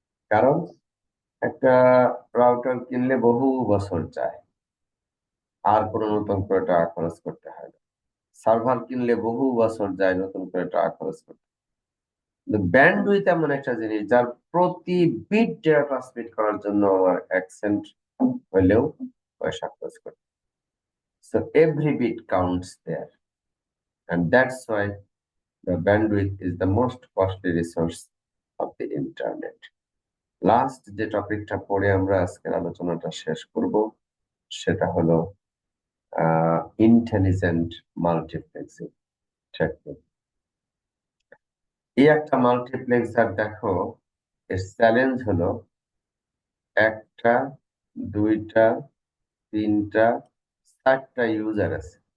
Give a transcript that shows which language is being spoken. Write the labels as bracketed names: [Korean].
[Bangla] কারণ একটা রাউটার কিনলে বহু বছর যায়, আর কোনো নতুন করে টাকা খরচ করতে হয় না। সার্ভার কিনলে বহু বছর যায়, নতুন করে টাকা খরচ করতে। ব্যান্ডউইথ এমন একটা জিনিস যার প্রতি বিট ডেটা ট্রান্সমিট করার জন্য আমার 1 সেন্ট হলেও পয়সা খরচ করতে। [English] So every bit counts there, and that's why the bandwidth is the most costly resource of the internet. [Bangla] Last যে টপিকটা পড়ে আমরা আজকের আলোচনাটা শেষ করব সেটা হলো ইন্টেলিজেন্ট মাল্টিপ্লেক্সিং টেকনিক। এই একটা মাল্টিপ্লেক্সার দেখো, এর চ্যালেঞ্জ হলো 1টা 2টা 3টা 4টা ইউজার আছে।